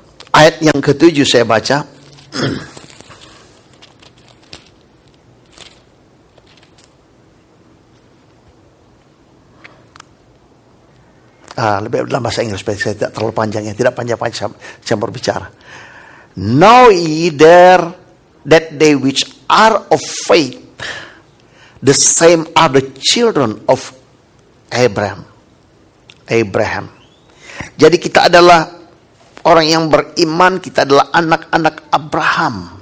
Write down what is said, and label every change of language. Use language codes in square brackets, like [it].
[id] Ayat yang ke-7 saya baca. Lebih dalam bahasa Inggris, supaya saya tidak terlalu panjang, ya, tidak panjang-panjang saya berbicara. [en] Know ye there that they which are of faith, the same are the children of Abraham. [id] Jadi kita adalah orang yang beriman, kita adalah anak-anak Abraham.